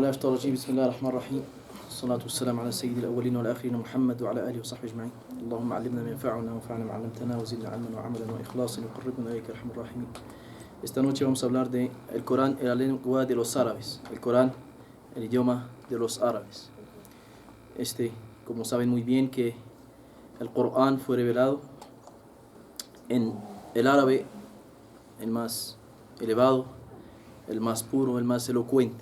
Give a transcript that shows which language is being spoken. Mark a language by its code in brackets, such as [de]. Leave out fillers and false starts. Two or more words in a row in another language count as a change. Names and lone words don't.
[ar] الشيطان الرجيم بسم الله الرحمن الرحيم الصلاة والسلام على سيد الأولين والآخرين محمد وعلى آله وصحبه أجمعين اللهم علمنا ما ينفعنا وانفعنا ما علمتنا وزدنا علما وعملا وإخلاصا وقربنا إليك أرحم الراحمين. [es] Esta noche vamos a hablar de el Corán en la lengua de los árabes, el Corán, el idioma de los árabes. Como saben muy bien que el Corán fue revelado en el árabe, el más elevado, el más puro, el más elocuente.